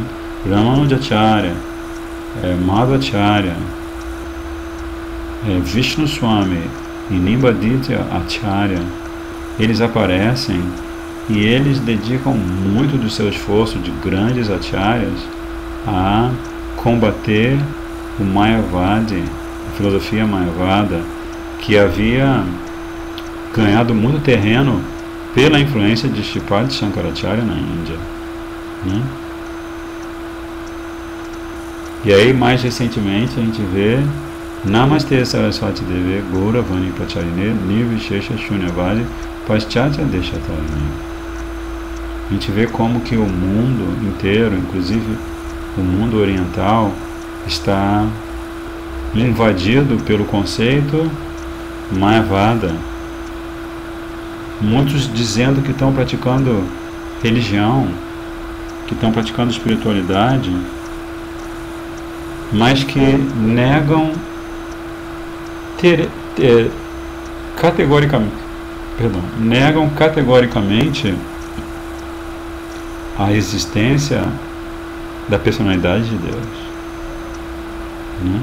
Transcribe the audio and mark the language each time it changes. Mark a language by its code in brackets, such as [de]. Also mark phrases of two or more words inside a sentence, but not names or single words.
[pt] Ramanujacharya, Madhvacharya, Vishnu Swami e Nimbaditya Acharya, eles aparecem e eles dedicam muito do seu esforço de grandes acharyas a combater o Mayavadi, a filosofia Mayavada, que havia ganhado muito terreno pela influência de Shripad Shankaracharya na Índia. Né? E aí, mais recentemente, a gente vê [sa] Namaste Saraswati Deve Gaura Vani Pacharine Nirvishesha Shunyavadi Paschatya Deshatarine. [pt] A gente vê como que o mundo inteiro, inclusive o mundo oriental, está invadido pelo conceito Mayavada. Muitos dizendo que estão praticando religião, que estão praticando espiritualidade, mas que negam categoricamente negam categoricamente a existência da personalidade de Deus, né?